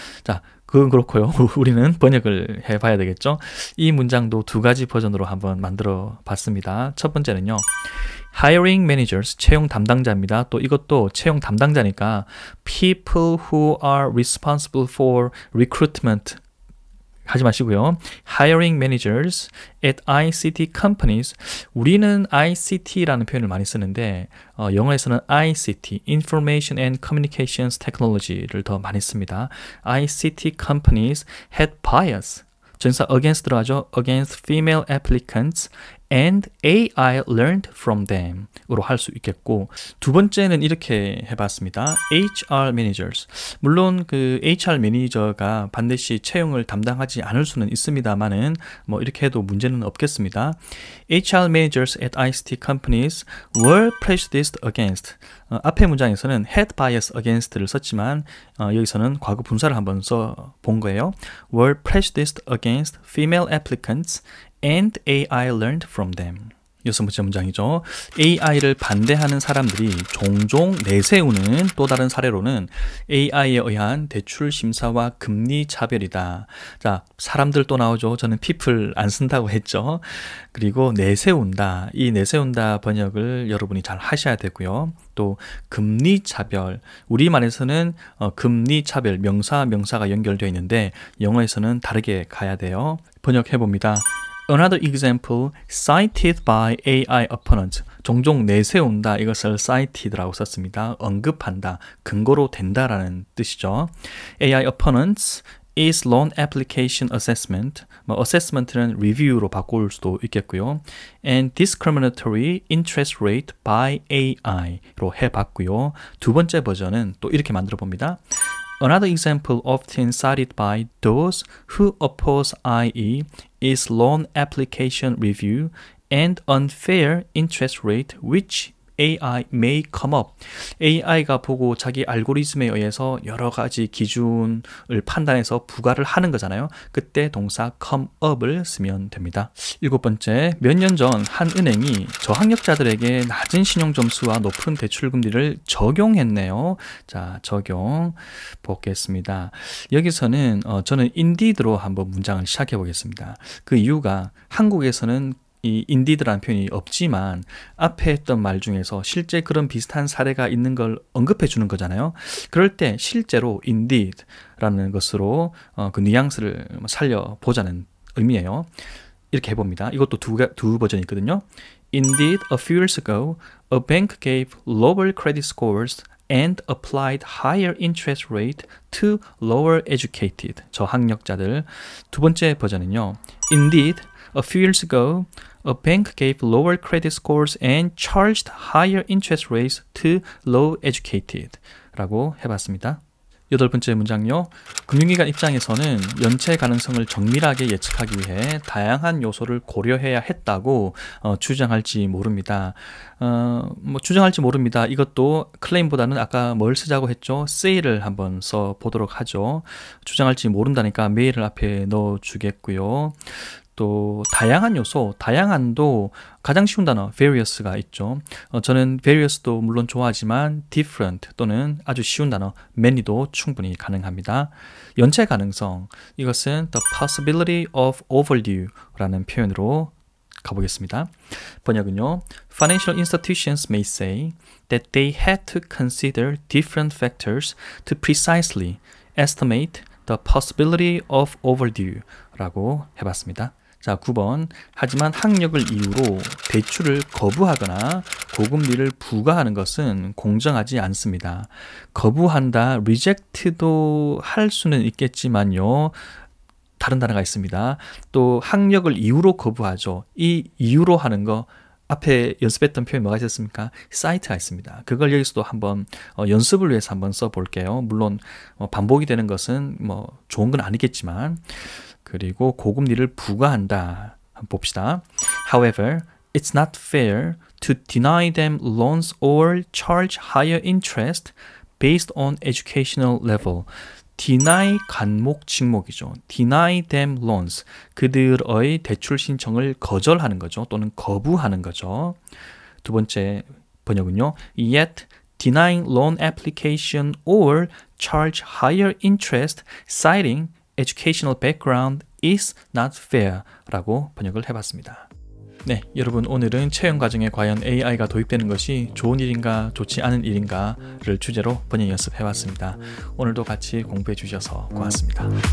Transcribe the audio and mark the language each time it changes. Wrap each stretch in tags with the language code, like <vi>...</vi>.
<ko>자, 그건 그렇고요. 우리는 번역을 해봐야 되겠죠. 이 문장도 두 가지 버전으로 한번 만들어 봤습니다. 첫 번째는요.</ko> <en>hiring managers,</en> <ko>채용 담당자입니다. 또 이것도 채용 담당자니까</ko> <en>people who are responsible for recruitment</en> <ko>하지 마시고요.</ko> <en>hiring managers at ICT companies.</en> <ko>우리는 ICT라는 표현을 많이 쓰는데 영어에서는 ICT, Information and Communications Technology를 더 많이 씁니다.</ko> <en>ICT companies had bias.</en> <ko>전사</ko> <en>against</en> <ko>들어가죠.</ko> <en>against female applicants and AI learned from them</en> <ko>으로 할 수 있겠고, 두 번째는 이렇게 해봤습니다.</ko> <en>HR managers.</en> <ko>물론 그 HR 매니저가 반드시 채용을 담당하지 않을 수는 있습니다만은 뭐 이렇게 해도 문제는 없겠습니다.</ko> <en>HR managers at ICT companies were prejudiced against.</en> <ko>앞의 문장에서는</ko> <en>had bias against</en> <ko>를 썼지만 여기서는 과거 분사를 한번 써 본 거예요.</ko> <en>were prejudiced against female applicants and AI learned from them.</en> <ko>여섯 번째 문장이죠. AI를 반대하는 사람들이 종종 내세우는 또 다른 사례로는 AI에 의한 대출 심사와 금리 차별이다. 자, 사람들 또 나오죠. 저는 people 안 쓴다고 했죠. 그리고 내세운다. 이 내세운다 번역을 여러분이 잘 하셔야 되고요. 또 금리 차별. 우리말에서는 금리 차별 명사가 연결되어 있는데 영어에서는 다르게 가야 돼요. 번역해 봅니다.</ko> <en>Another example cited by AI opponents.</en> <ko>종종 내세운다. 이것을 cited라고 썼습니다. 언급한다. 근거로 된다라는 뜻이죠.</ko> <en>AI opponents is loan application assessment.</en> <ko>assessment는 review로 바꿀 수도 있겠고요.</ko> <en>And discriminatory interest rate by AI</en> <ko>로 해봤고요. 두 번째 버전은 또 이렇게 만들어 봅니다.</ko> <en>Another example often cited by those who oppose IE is loan application review and unfair interest rate which AI may come up.</en> <ko>AI가 보고 자기 알고리즘에 의해서 여러 가지 기준을 판단해서 부과를 하는 거잖아요. 그때 동사 come up을 쓰면 됩니다. 일곱 번째, 몇 년 전 한 은행이 저학력자들에게 낮은 신용점수와 높은 대출금리를 적용했네요. 자, 적용 보겠습니다. 여기서는 저는 인디드로 한번 문장을 시작해 보겠습니다. 그 이유가 한국에서는 이 인디드라는 표현이 없지만 앞에 했던 말 중에서 실제 그런 비슷한 사례가 있는 걸 언급해 주는 거잖아요. 그럴 때 실제로 indeed라는 것으로 그 뉘앙스를 살려보자는 의미예요. 이렇게 해봅니다. 이것도 두 버전이 있거든요.</ko> <en>Indeed, a few years ago, a bank gave lower credit scores and applied higher interest rate to lower educated</en> <ko>저학력자들. 두 번째 버전은요.</ko> <en>Indeed, a few years ago, a bank gave lower credit scores and charged higher interest rates to low educated</en> <ko>라고 해봤습니다. 여덟 번째 문장요. 금융기관 입장에서는 연체 가능성을 정밀하게 예측하기 위해 다양한 요소를 고려해야 했다고 주장할지 모릅니다. 주장할지 모릅니다. 이것도 클레임보다는 아까 뭘 쓰자고 했죠? say를 한번 써 보도록 하죠. 주장할지 모른다니까 may를 앞에 넣어 주겠고요. 또 다양한 요소, 다양한도 가장 쉬운 단어 various가 있죠. 저는 various도 물론 좋아하지만 different 또는 아주 쉬운 단어 many도 충분히 가능합니다. 연체 가능성, 이것은</ko> <en>the possibility of overdue</en> <ko>라는 표현으로 가보겠습니다. 번역은요.</ko> <en>Financial institutions may say that they had to consider different factors to precisely estimate the possibility of overdue</en> <ko>라고 해봤습니다. 자, 9번. 하지만 학력을 이유로 대출을 거부하거나 고금리를 부과하는 것은 공정하지 않습니다. 거부한다, reject도 할 수는 있겠지만요. 다른 단어가 있습니다. 또 학력을 이유로 거부하죠. 이 이유로 하는 거 앞에 연습했던 표현 뭐가 있었습니까? cite가 있습니다. 그걸 여기서도 한번 연습을 위해서 한번 써볼게요. 물론 반복이 되는 것은 좋은 건 아니겠지만 그리고 고금리를 부과한다. 한번 봅시다.</ko> <en>However, it's not fair to deny them loans or charge higher interest based on educational level.</en> <ko>deny 간목 직목이죠.</ko> <en>deny them loans.</en> <ko>그들의 대출 신청을 거절하는 거죠. 또는 거부하는 거죠. 두 번째 번역은요.</ko> <en>Yet denying loan application or charge higher interest citing educational background is not fair</en> <ko>라고 번역을 해봤습니다. 네, 여러분 오늘은 채용 과정에 과연 AI가 도입되는 것이 좋은 일인가 좋지 않은 일인가를 주제로 번역 연습해 봤습니다. 오늘도 같이 공부해 주셔서 고맙습니다.</ko>